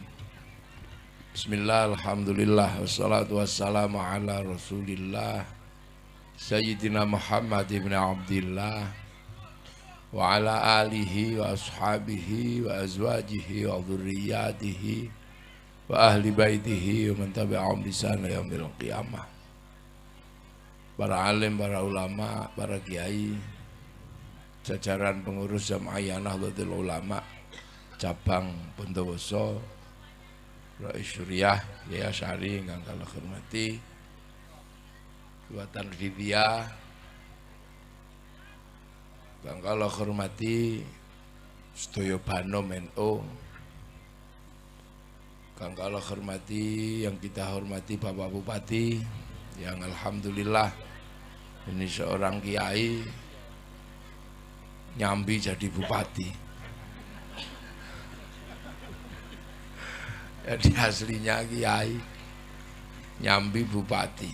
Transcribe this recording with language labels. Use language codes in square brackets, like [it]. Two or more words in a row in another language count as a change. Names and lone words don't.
[ar] بسم الله، الحمد لله، والصلاة والسلام على رسول الله سيدنا محمد بن عبد الله وعلى آله وأصحابه وأزواجه وذرياته وأهل بيته ومن تبعهم بإحسان إلى يوم القيامة. [id] Para alim, para ulama, para kiai, jajaran pengurus Jamaah Nahdlatul Ulama cabang Bondowoso, Rais Syuriah, ya Syari [jv] ingkang kula hormati, [id] Buatan Vidya, [jv] ingkang kula hormati, sedaya Banom NU, ingkang kula hormati, [id] yang kita hormati Bapak Bupati, yang alhamdulillah ini seorang kiai nyambi jadi bupati. Jadi aslinya kiai nyambi bupati.